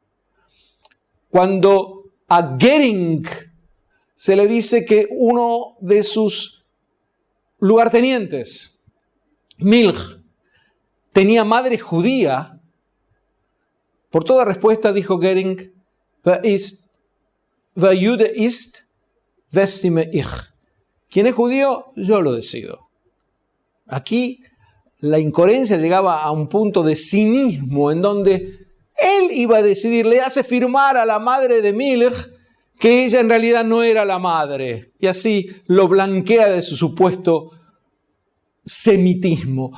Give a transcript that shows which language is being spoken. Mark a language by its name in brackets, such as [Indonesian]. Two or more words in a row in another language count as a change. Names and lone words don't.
[Spanish] Cuando a Goering se le dice que uno de sus lugartenientes, Milch, tenía madre judía, por toda respuesta dijo Goering: [German] Wer Jude ist, bestimme ich. [Spanish] ¿Quién es judío? Yo lo decido. Aquí la incoherencia llegaba a un punto de cinismo en donde él iba a decidir, le hace firmar a la madre de Milch que ella en realidad no era la madre, y así lo blanquea de su supuesto semitismo.